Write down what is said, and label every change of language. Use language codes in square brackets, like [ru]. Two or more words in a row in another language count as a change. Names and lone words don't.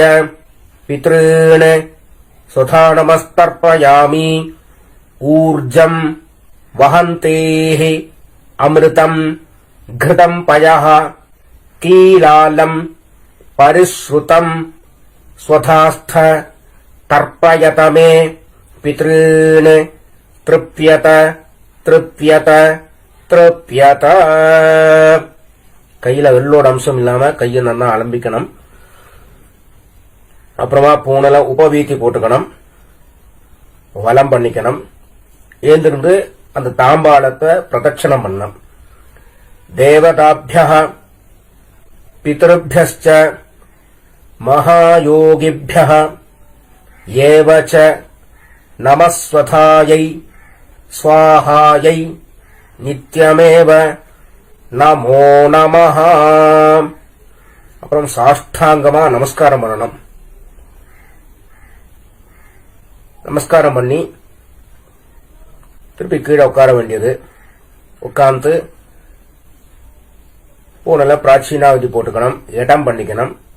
[sa] पितॄन् स्वधा नमस्तर्पयामि ऊर्जं वहन्तेः अमृतं घृतं पयः कीलालं परिश्रुतं स्वधास्थ तर्पयत मे पितॄन् तृप्यत तृप्यत तृप्यत [ta] கையில வெள்ளோட அம்சம் இல்லாம கையை நல்லா அலம்பிக்கணும். அப்புறமா பூனல உபவீதி போட்டுக்கணும், வலம் பண்ணிக்கணும். ஏந்திருந்து அந்த தாம்பாளத்தை பிரதட்சணம் பண்ணணும். [sa] தேவதாபியः பிதృभ्यश्च महायोगिभ्यः एव च नमस्वथायै स्वाहायै नित्यमेव நமோ நமஹ. [ta] அப்புறம் சாஷ்டாங்கமா நமஸ்காரம் பண்ணணும். நமஸ்காரம் பண்ணி திருப்பி கீழே உட்கார வேண்டியது. உட்கார்ந்து பூனல பிராச்சீனாவதி போட்டுக்கணும், இடம் பண்ணிக்கணும்.